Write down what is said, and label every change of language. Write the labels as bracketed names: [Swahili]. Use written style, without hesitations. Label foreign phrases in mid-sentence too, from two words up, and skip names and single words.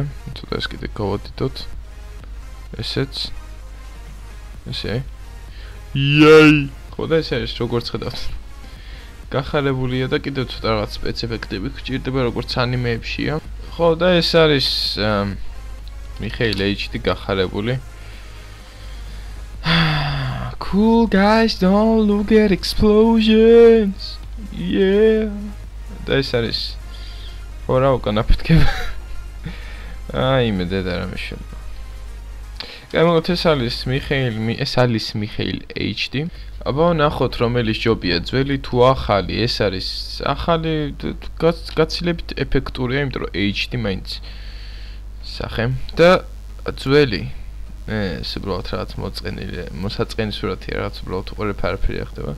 [Georgian] ცოტა ეს კიდე გავადიდოთ. ესეც. ესე. იაი! ხო და ეს არის როგორც ხედავთ. გახარებულია და კიდევ ცოტა რაღაც სპეციფექტები გჭირდება როგორც ანიმეებშია. ხო და ეს არის Mikhail HD გახარებული. [English] Cool guys, don't look at explosions. Yeah. [Georgian] და ეს არის ხო რა უკან აფეთქება. აიმე დედა რა მეშობა. გამოგოთ ეს არის Mikhail HD. აბა ნახოთ რომელიც ჯობია ძველი თუ ახალი. ეს არის ახალი გაცილებით ეფექტურია, იმიტომ რომ HD მაინც სახე და ძველი ეს უბრალოდ რაღაც მოსაწყენი სურათია, რაღაც უბრალოდ უყურებ არაფერი არ ხდება.